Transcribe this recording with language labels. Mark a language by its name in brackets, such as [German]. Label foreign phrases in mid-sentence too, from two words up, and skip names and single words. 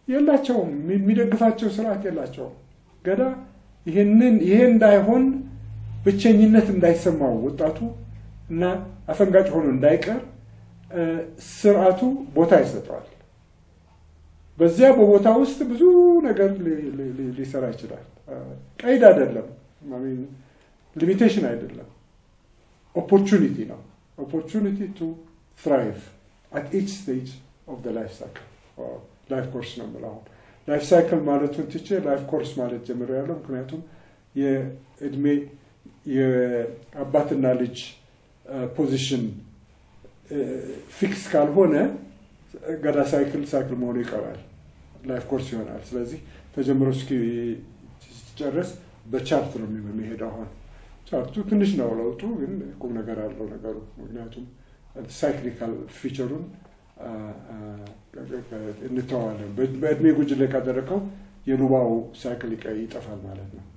[Amharic] የላቸውም የሚደግፋቸው ስርዓት የላቸውም ገዳ ይሄ እንዳይሆን ብቸኝነት እንዳይሰማው ወጣቱ እና አፈንጋጭ ሆኖ እንዳይቀር ስርዓቱ ቦታ ይሰጣል በዚያ በቦታ ውስጥ ብዙ ነገር ሊሰራ ይችላል ቀይድ አይደለም ማለት limitation አይደለም opportunity ነው [English] opportunity to thrive at each stage of the life cycle or life course [Amharic] ነው ማለት [English] life cycle [Amharic] ማለቱን ትቼ [English] life course [Amharic] ማለት ጀምሬያለሁ ምክንያቱም የእድሜ የአባትና ልጅ [English] position fix [Amharic] ካልሆነ ገዳ ሳይክል መሆኑ ይቀራል [English] life course [Amharic] ይሆናል ስለዚህ ተጀምሮ እስኪ ጨርስ በቻርት ነው የሚሄደው አሁን ቻርቱ ትንሽ ነው ለውጡ ግን ቁም ነገር አለው ነገሩ ምክንያቱም [English] cyclical feature [Amharic] እንተዋለን በእድሜ ጉጅሌ ካደረከው የኑባው ሳይክል ይጠፋል ማለት ነው